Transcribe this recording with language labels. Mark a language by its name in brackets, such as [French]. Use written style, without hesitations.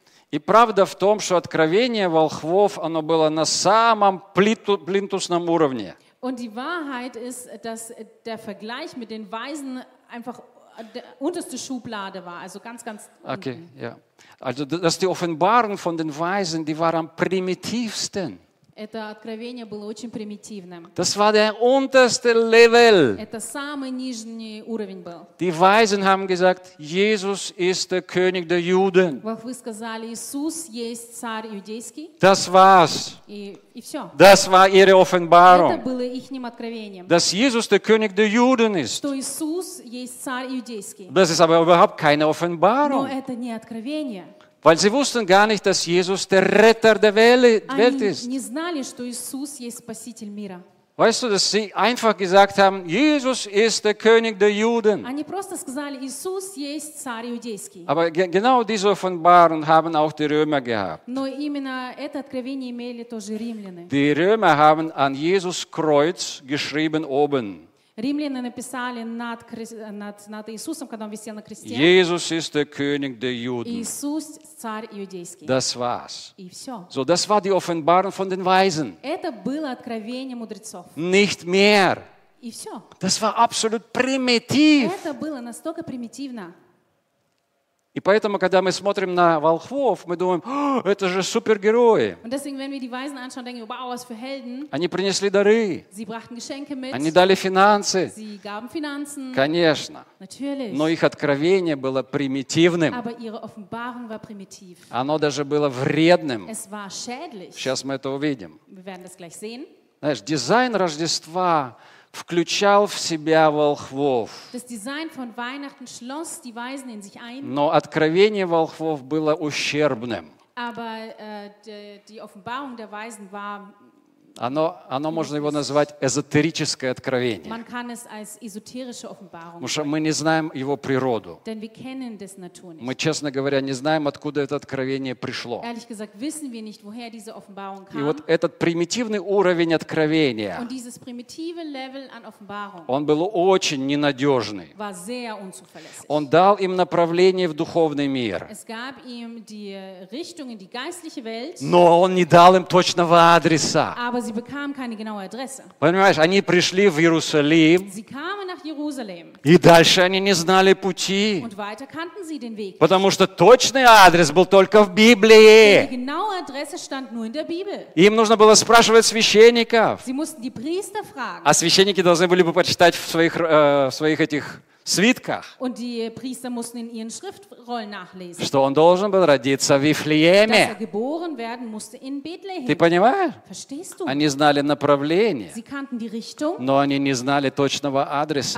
[Russian] И правда в том, что откровение волхвов, оно было на самом плинтусном уровне. [German] Und die Wahrheit ist, dass der Vergleich mit den Weisen einfach der unterste Schublade war, also ganz, ganz unten. Okay, ja. Also, dass die Offenbarung von den Weisen, die war am primitivsten. [Russian] это откровение было очень примитивным. [German] Das war der unterste Level. [Russian] Это самый нижний уровень был. [German] Die Weisen haben gesagt, Jesus ist der König der Juden. [Russian] Вот вы сказали, Иисус есть царь иудейский. [German] Das war's. [Russian] И все. [German] Das war ihre Offenbarung. [Russian] Это было ихним откровением. [German] Dass Jesus der König der Juden ist. [Russian] Что Иисус есть царь иудейский. [German] Das ist aber überhaupt keine Offenbarung. [Russian] Но это не откровение. [German] Weil sie wussten gar nicht, dass Jesus der Retter der Welt ist. [Russian] Они не знали, что Иисус есть спаситель мира. [German] Weißt du, dass sie einfach gesagt haben, Jesus ist der König der Juden. [Russian] Они просто сказали, Иисус есть царь иудейский. [German] Aber genau diese Offenbarung haben auch die Römer gehabt. [Russian] Но именно это откровение имели тоже римляне. [German] Die Römer haben an Jesus Kreuz geschrieben oben. [Russian] Римляне написали над Иисусом, когда он висел на кресте. [German] Jesus ist der König der Juden. [Russian] Иисус царь иудейский. [German] Das war's. [Russian] И все. [German] So, das war die Offenbarung von den Weisen. [Russian] Это было откровение мудрецов. [German] Nicht mehr. [Russian] И все. [German] Das war absolut primitiv. [Russian] Это было настолько примитивно. И поэтому, когда мы смотрим на волхвов, мы думаем, это же супергерои. [German] Und deswegen, wenn wir die Weisen anschauen, denken, wow, was für Helden. [Russian] Они принесли дары. [German] Sie brachten Geschenke mit. [Russian] Они дали финансы. [German] Sie gaben Finanzen. [Russian] Конечно. [German] Natürlich. [Russian] Но их откровение было примитивным. [German] Aber ihre Offenbarung war primitiv. [Russian] Оно даже было вредным. [German] Es war schädlich. [Russian] Сейчас мы это увидим. [German] Wir werden das gleich sehen. [Russian] Знаешь, дизайн Рождества включал в себя волхвов. [German] Das Design von Weihnachten schloss die Weisen in sich ein. [Russian] Но откровение волхвов было ущербным. [German] Aber die Offenbarung der Weisen war. [Russian] Оно можно его назвать эзотерическое откровение. [German] Man kann es als esoterische Offenbarung. [Russian] Потому что мы не знаем его природу. [German] Denn wir kennen das Natur nicht. [Russian] Мы, честно говоря, не знаем, откуда это откровение пришло. [German] Ehrlich gesagt, wissen wir nicht, woher diese Offenbarung kam. [Russian] И вот этот примитивный уровень откровения. [German] Und dieses primitive Level an Offenbarung. [Russian] Он был очень ненадежный. [German] War sehr unzuverlässig. [Russian] Он дал им направление в духовный мир. [German] Es gab ihm die Richtung in die geistliche Welt. [Russian] Но он не дал им точного адреса. [German] Aber sie bekamen keine genaue Adresse. [Russian] Понимаешь, они пришли в Иерусалим. [German] Sie kamen nach Jerusalem. [Russian] И дальше они не знали пути. [German] Und weiter kannten sie den Weg. [Russian] Потому что точный адрес был только в Библии. [German] Die genaue Adresse stand nur in der Bibel. [Russian] Им нужно было спрашивать священников. [German] Sie mussten die Priester fragen. [Russian] А священники должны были бы почитать в своих этих свитках. [German] Und die Priester mussten in ihren Schriftrollen nachlesen. [Russian] Что он должен был родиться в Вифлееме. [German] Dass er geboren werden musste in Bethlehem. [Russian] Ты понимаешь? [German] Verstehst du? [Russian] Они знали направление. [German] Sie kannten die Richtung. [Russian] Но они не знали точного адреса.